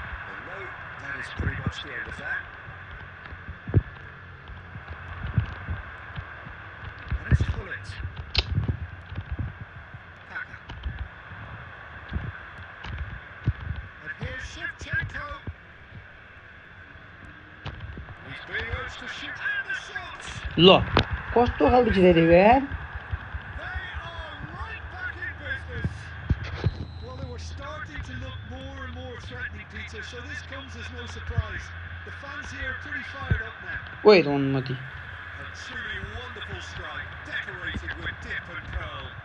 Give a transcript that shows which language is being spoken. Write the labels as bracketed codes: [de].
[en] And no, that is pretty much the end of that. And it's Bullet. Kaka. And here's Shevchenko. He's being urged to shoot. And the shots! [ne] ल कस्तो खालको छिराइदिएको यार [en] They are right back in business. Well, they were starting to look more and more threatening, Peter, so this comes as no surprise. The fans here are pretty fired up now. [ne] ओइ रणमती [en] A truly wonderful strike, decorated with dip and curl.